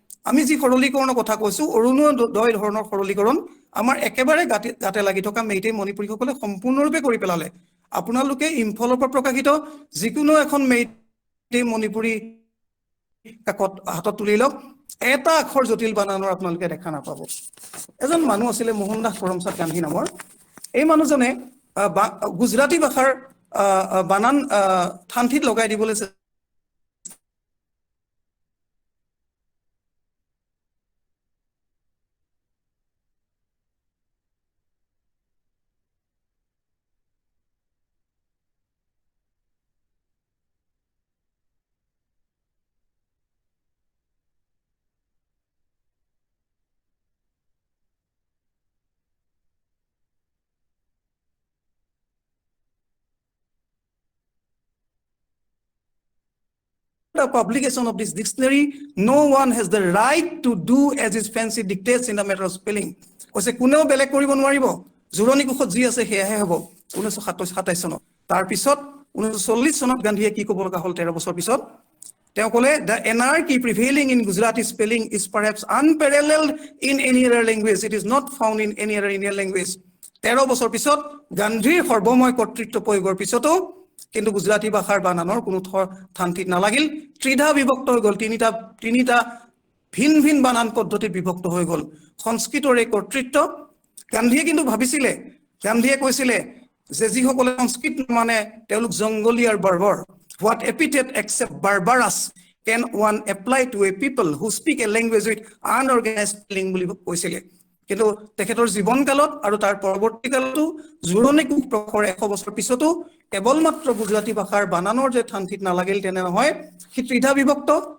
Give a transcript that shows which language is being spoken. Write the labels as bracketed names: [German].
[Assamese] আমি যি সৰলীকৰণৰ কথা কৈছো, অৰুণোদয় ধৰণৰ সৰলীকৰণ আমাৰ একেবাৰে গাতে লাগি থকা মেইটেই মণিপুৰীসকলে সম্পূৰ্ণৰূপে কৰি পেলালে। আপোনালোকে ইম্ফলৰ পৰা প্ৰকাশিত যিকোনো এখন মেইটেই মণিপুৰী কাকত হাতত তুলি লওক, এটা আখৰ জটিল বানানৰ আপোনালোকে দেখা নাপাব। এজন মানুহ আছিলে মোহন দাস কৰমচাদ গান্ধী নামৰ। এই মানুহজনে গুজৰাটী ভাষাৰ বানান থানথিত লগাই দিবলৈ [English] the publication of this dictionary, no one has the right to do as his fancy dictates in the matter of spelling. [Assamese] কৈছে কোনেও বেলেগ কৰিব নোৱাৰিব, জোৰণী কোষত যি আছে সেয়াহে হ'ব। 1927 চনত, তাৰপিছত 1940 চনত গান্ধীয়ে কি ক'ব লগা হ'ল 13 বছৰ পিছত? তেওঁ ক'লে [English] the anarchy prevailing in Gujarati spelling is perhaps unparalleled in any other language. It is not found in any other Indian language. [Assamese] 13 বছৰ পিছত গান্ধীৰ সৰ্বময় কৰ্তৃত্ব প্ৰয়োগৰ পিছতো কিন্তু গুজৰাটী ভাষাৰ বানানৰ কোনো থান ঠিক নালাগিল। ত্ৰিধা বিভক্ত হৈ গ'ল, তিনিটা ভিন ভিন বানান পদ্ধতি বিভক্ত হৈ গ'ল সংস্কৃতৰ এই কৰ্তৃত্ব গান্ধীয়ে কিন্তু ভাবিছিলে গান্ধীয়ে কৈছিলে যে যিসকলে সংস্কৃত মানে তেওঁলোক জংগলী আৰু বাৰ্বৰ [English] what epithet except barbarous can one apply to a people who speak a language with unorganized spelling [Assamese] বুলি কৈছিলে কিন্তু তেখেতৰ জীৱনকালত আৰু তাৰ পৰৱৰ্তী কালতো জুৰণি কুক প্ৰখৰ 100 বছৰ পিছতো কেৱল মাত্ৰ গুজৰাটী ভাষাৰ বানানৰ যে ঠান্তিত নালাগিল তেনে নহয় কি ত্ৰিধা বিভক্ত